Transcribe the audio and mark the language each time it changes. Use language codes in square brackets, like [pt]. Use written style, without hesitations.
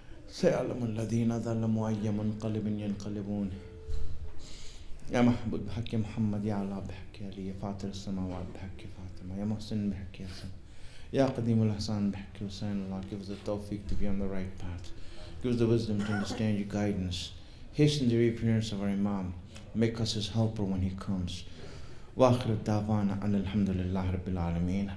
[ar] سيعلم الذين ظلموا أي منقلب ينقلبون يا محمود بحق محمد يا علا بحق علي يا فاطر السماوات بحق فاطمة يا محسن بحق ياسين يا قديم الإحسان بحق حسين. [en] Allah give us the tawfiq to be on the right path. Give us the wisdom to understand your guidance. Hasten the reappearance of our Imam. Make us his helper when he comes. [ar] وآخر الدعوانا أن الحمد لله رب العالمين.